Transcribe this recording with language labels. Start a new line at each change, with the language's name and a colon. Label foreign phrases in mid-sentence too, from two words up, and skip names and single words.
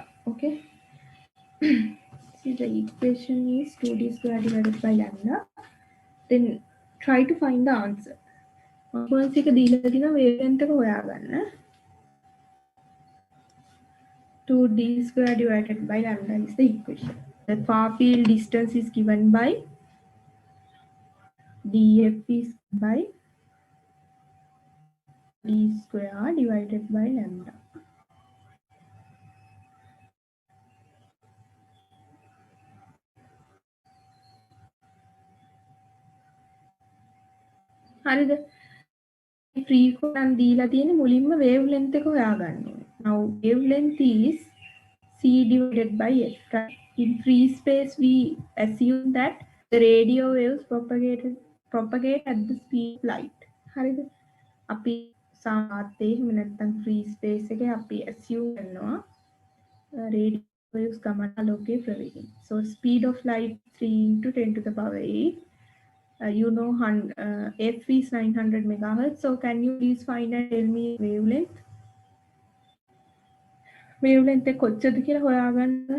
English: Okay. See the equation is 2d square divided by lambda. Then try to find the answer.
Sinhala: Frequency එක දීලා තියෙන wavelength එක හොයාගන්න.
English: 2d square divided by lambda is the equation. The far field distance is given by df is by d square divided by lambda.
Sinhala: හරිද? frequency දීලා තියෙන මුලින්ම wavelength එක හොයාගන්න ඕනේ.
English: Now wavelength is c divided by f. Right? In free space we assume that the radio waves propagate at the speed of light.
Sinhala: හරිද? අපි සාමාන්‍යයෙන් එහෙම නැත්නම්
English: free space
Sinhala: එකේ අපි assume කරනවා
English: radio waves
Sinhala: ගමන ආලෝකයේ ප්‍රවේගය.
English: So speed of light 3 into 10 to the power 8. You know f is 900 megahertz. So can you please find and tell me wavelength?
Sinhala: Wavelength එක කොච්චරද කියලා හොයාගන්න.